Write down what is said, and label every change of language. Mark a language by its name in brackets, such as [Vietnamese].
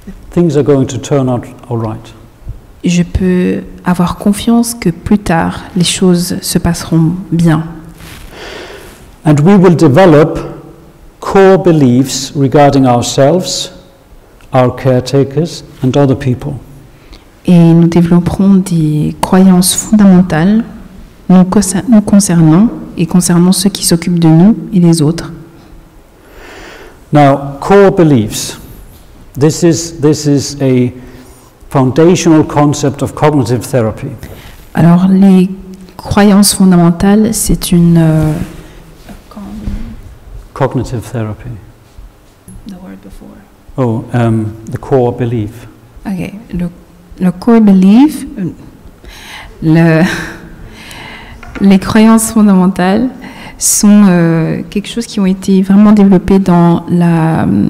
[English] Things are going to turn out all right. [French] Je peux avoir confiance que plus tard, les choses se passeront bien. [English] And we will develop core beliefs regarding ourselves, our caretakers, and other people. [French] Et nous développerons des croyances fondamentales nous concernant et concernant ceux qui s'occupent de nous et les autres. [English] Now, core beliefs. This is a foundational concept of cognitive therapy. [French] Alors, les croyances fondamentales, c'est une... [English] Cognitive therapy. The word before. Oh, the core belief. [French] Ok, le core belief, les croyances fondamentales sont quelque chose qui ont été vraiment développées dans la